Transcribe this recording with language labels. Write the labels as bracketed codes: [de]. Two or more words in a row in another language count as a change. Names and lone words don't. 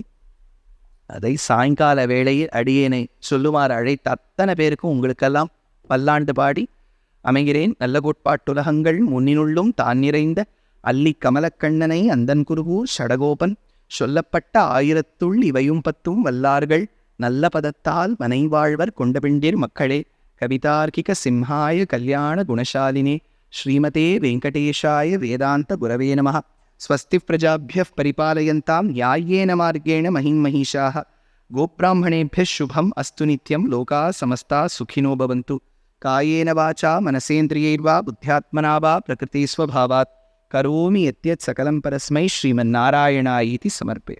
[ta] அதை சாயங்கால வேளையில் அடியேனை சொல்லுமாறு அழைத்த அத்தனை பேருக்கும் உங்களுக்கெல்லாம் பல்லாண்டு பாடி அமைகிறேன். நல்ல கோட்பாட்டுலகங்கள் முன்னினுள்ளும் தான் நிறைந்த அல்லி கமலக்கண்ணனை அந்தன் குருகூர் ஷடகோபன் சொல்லப்பட்ட 1000 இவையும் 10 வல்லார்கள் நல்ல பதத்தால் மனைவாழ்வர் கொண்டபிண்டிர் மக்களே. [sa] कवितार्किक सिंहाय कल्याण गुणशालिने श्रीमते वेङ्कटेशाय वेदान्त गुरवे नमः. स्वस्ति प्रजाभ्यः परिपालयन्ताम् न्याय्येन मार्गेण महिन्महिषाः. गोब्राह्मणेभ्यः शुभम् अस्तु नित्यं लोकाः समस्ताः सुखिनो भवन्तु. कायेन वाचा मनसेन्द्रियैर्वा बुद्ध्यात्मना वा प्रकृतिस्वभावात् करोमि यद्यत् सकलं परस्मै श्रीमन्नारायणाय इति समर्पय.